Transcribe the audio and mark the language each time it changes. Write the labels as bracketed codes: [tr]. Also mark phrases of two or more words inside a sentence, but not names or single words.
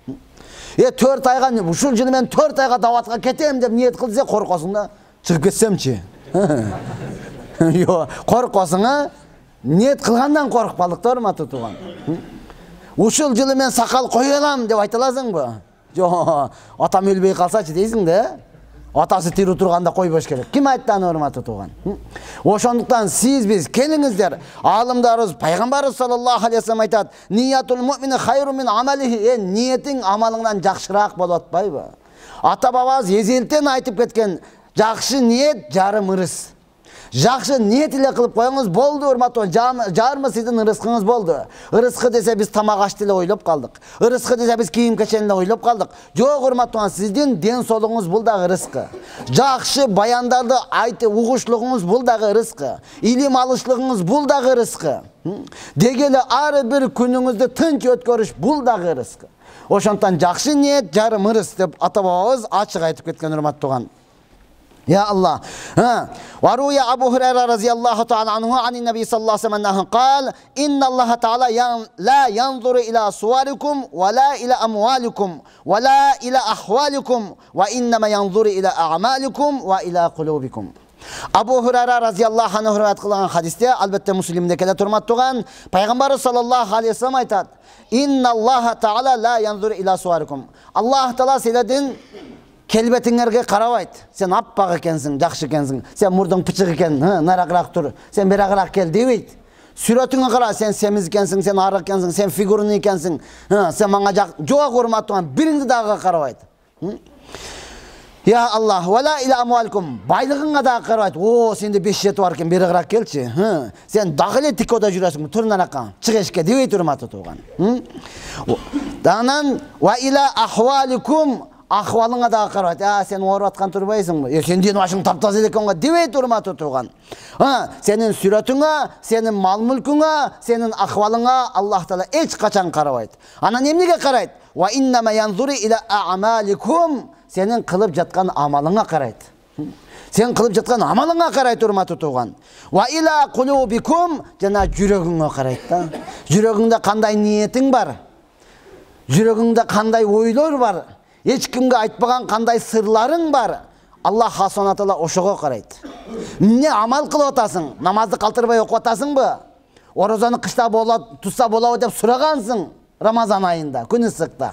[ky] 4 айга, ушул жылы мен 4 айга даватка кетем деп ниет кылса коркосуң да. Чыгып кетсемчи? Жок, коркосуң, ниет кылгандан коркуп калдык да урматтуу туган. Ушул жылы мен сакал кое алам деп айта аласыңбы? Жо, атам өлбей қалсачы дейсің де. Атасы тирүү турганда койбош керек. Ким айтты аны, урматтуу тууган? Ошондуктан сиз биз келиңиздер. Аалымдарыбыз, пайгамбарыбыз [ar] صلى الله عليه وسلم айтат: "نية المؤمن خير من عمله." [ky] Ниетиң амалыңдан жакшыраак болот атпайбы? Ата бабабыз эзелтен айтып кеткен, жакшы ниет жарым ырыс. Жакшы ниет эле кылып коюңуз болду, урматтуу. Жарымы сиздин ырыскыңыз болду. Ырыскы десе биз тамак ашты эле ойлоп калдык. Ырыскы десе биз кийим кечен эле ойлоп калдык. Жок, урматтуу, сиздин ден соолугуңуз бул дагы ырыскы. Жакшы баяндарды айтып угушлугуңуз бул дагы ырыскы. Илим алышлыгыңыз бул дагы ырыскы. Деги эле ар бир күнүңүздү тынч өткөрүш бул дагы ырыскы. Ошондуктан жакшы ниет жарым ырыс деп ата бабабыз ачык айтып кеткен, урматтуу. [ar] يا الله وروي أبو هريرة رضي الله تعالى عنه عن النبي صلى الله عليه وسلم أنه قال إن الله تعالى لا ينظر إلى صوركم ولا إلى أموالكم ولا إلى أحوالكم وإنما ينظر إلى أعمالكم وإلى قلوبكم. Abu Hurayra رضي الله عنه [ky] риваят кылган хадисте, албетте Муслимде келе турматтуган, [ar] Peygamber صلى الله عليه وسلم aytat: "إن الله تعالى لا ينظر إلى صوركم." [ky] Allah Teala sizlerden kelbetiңерге карабайт. Сен аппак экенсиң, жакшы экенсиң. Сен мурдуң пычык экен, нарагыраак тур. Сен берагыраак кел дебейт. Сүрөтүңгө кара, сен семиз экенсиң, сен арык экенсиң, сен фигурный экенсиң. Сен мага жок, урматтуу, бириңди дагы карабайт. [ar] يا الله, ولا إلى أموالكم. [ky] Байлыгыңга дагы карабайт. О, сенде 5 жети бар экен, берагыраак келчи. Сен дагы эле тикода жүрөсүң, турнаракка, чык эшикке дебейт, урматтуу тууган. [ar] دانان ولا إلى أحوالكم. [ky] Ахвалыңа дагы карабайт. Сен ооруп аткан турбайсыңбы? Сен ден башың таптаза эле экен го дебейт, урматтуу тууган. Сенин сүрөтүңө, сенин мал-мүлкүңө, сенин ахвалыңа Аллах Таала эч качан карабайт. Анан эмнеге карайт? [ar] وإنما ينظر إلى أعمالكم. [ky] Сенин кылып жаткан амалыңа карайт. Сен кылып жаткан амалыңа карайт, урматтуу тууган. [ar] وإلى قلوبكم, [ky] жана жүрөгүңө карайт да. Жүрөгүңдө кандай ниетиң бар? Жүрөгүңдө кандай ойлор бар? Эч кимге айтпаган кандай сырларың бар? Аллах Субхана Таала ошого карайт. Эмне амал кылып атасың? Намазды калтырбай окуп атасыңбы? Орозаны кышта болот, тутса болобу деп сурагансың Рамазан айында, күн ысыкта.